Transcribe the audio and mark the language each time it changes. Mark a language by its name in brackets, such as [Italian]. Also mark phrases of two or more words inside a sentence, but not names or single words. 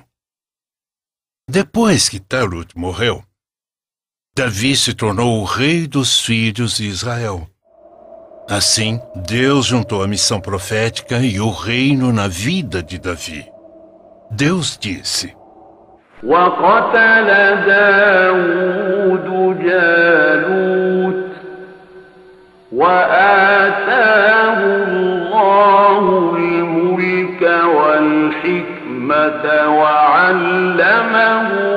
[Portuguese] Depois que Talut morreu, Davi se tornou o rei dos filhos de Israel. Assim, Deus juntou a missão profética e o reino na vida de Davi. Deus disse: [Arabic] وقتل داود جالوت وآتاه الله الملك والحكمة وعلمه